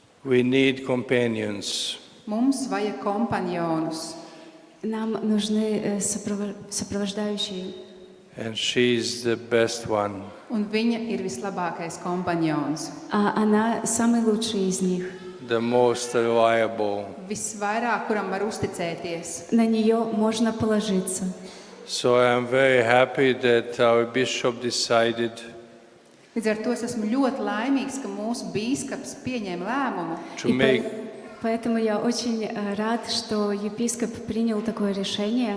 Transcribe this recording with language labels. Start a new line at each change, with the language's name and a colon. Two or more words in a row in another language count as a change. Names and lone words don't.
English: We need companions.
Latvian: Mums vajag kompanionus,
Russian: Нам нужны сопровождающие.
English: And she's the best one.
Latvian: un viņa ir vislabākais kompanions.
Russian: А она самый лучший из них.
English: The most reliable.
Latvian: Visvairāk, kuram var uzticēties.
Russian: На нее можно положиться.
English: So I'm very happy that our bishop decided
Latvian: Līdz ar to es esmu ļoti laimīgs, ka mūsu bīskaps pieņēma lēmumu.
English: to
Russian: И
English: make
Russian: поэтому я очень рад, что епископ принял такое решение,